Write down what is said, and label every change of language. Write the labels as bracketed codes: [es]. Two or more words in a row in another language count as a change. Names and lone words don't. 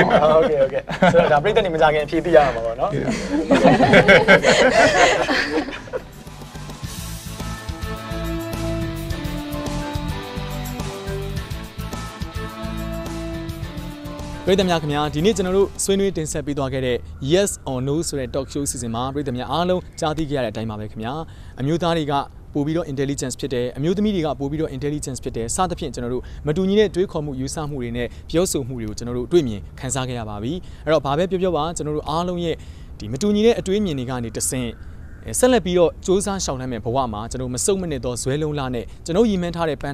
[my] ဟုတ်ကဲ့ဆိုတော့ဒါပြိတ္တနေမကြခင်အဖြေသိရမှာပေါ့နော်ပြည်သူများခင်ဗျာဒီနေ့ကျွန်တော်တို့ဆွေးနွေးတင်ဆက်ပေးသွားခဲ့တဲ့ Yes or No ဆိုတဲ့ [en] talk show [my] စီစဉ်မှာပြည်သူများအားလုံးကြားသိခဲ့ရတဲ့အတိုင်းပါပဲခင်ဗျာအမျိုးသားတွေကပို့ပြီးတော့ intelligence ဖြစ်တယ်အမျိုးသမီး တွေကပို့ပြီးတော့ intelligence ဖြစ်တယ်စသဖြင့်ကျွန်တော်တို့မတူညီတဲ့တွေးခေါ်မှုယူဆမှုတွေနဲ့ပြောဆိုမှုတွေကိုကျွန်တော်တို့တွေ့မြင်ခန်းစားခဲ့ရပါပြီအဲ့တော့ဘာပဲပြောပါကျွန်တော်တို့အားလုံးရဲ့ဒီ မတူညီတဲ့အတွေးမြင်တွေကနေတဆင့်ဆက်လက်ပြီးတော့စူးစမ်းရှောင်နှံမဲ့ဘဝမှာကျွန်တော်မစုံမနစ်သောဇွဲလုံးလားနဲ့ကျွန်တော်ရည်မှန်းထားတဲ့ပန်း